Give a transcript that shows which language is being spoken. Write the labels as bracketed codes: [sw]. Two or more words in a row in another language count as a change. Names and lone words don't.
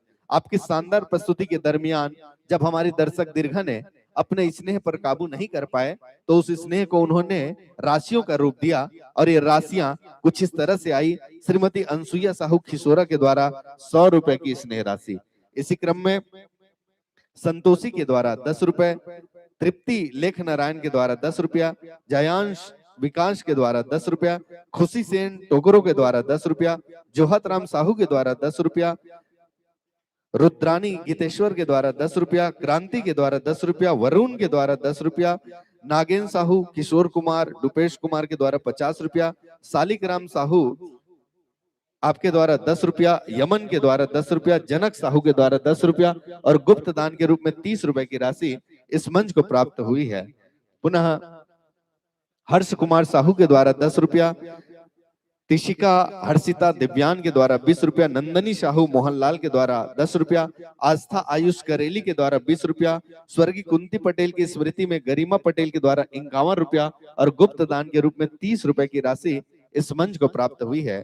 [hi] आपकी शानदार प्रस्तुति के दरमियान जब हमारी दर्शक दीर्घा ने अपने स्नेह पर काबू नहीं कर पाए तो उस स्नेह को उन्होंने राशियों का रूप दिया, और ये राशियां कुछ इस तरह से आई। श्रीमती अनसुईया साहू खिसोरा के द्वारा 100 रुपए की स्नेह राशि, इसी क्रम में संतोषी के द्वारा 10 रुपए, तृप्ति लेख नारायण के द्वारा 10 रुपया, जयांश विकास के द्वारा 10 रुपया, खुशी सेन टोकरो के द्वारा 10 रुपया, जोहत राम साहू के द्वारा 10 रुपया, रुद्रानी गीतेश्वर के द्वारा 10 रुपया, क्रांति के द्वारा 10 रुपया, वरुण के द्वारा 10 रुपया, नागेन साहू, किशोर कुमार, रुपेश कुमार के द्वारा 50 रुपया, सालिक राम साहू आपके द्वारा 10 रुपया, यमन के द्वारा 10 रुपया, जनक साहू के द्वारा 10 रुपया और गुप्त दान के रूप में 30 रुपए की राशि इस मंच को प्राप्त हुई है। पुनः हर्ष कुमार साहू के द्वारा 10 रुपया, तिशिका हर्षिता दिव्यान के द्वारा 20 रुपया, नंदनी साहू मोहनलाल के द्वारा 10 रुपया, आस्था आयुष करेली के द्वारा 20 रुपया, स्वर्गीय कुंती पटेल की स्मृति में गरिमा पटेल के द्वारा 51 रुपया और गुप्त दान के रूप में 30 रुपए की राशि इस मंच को प्राप्त हुई है।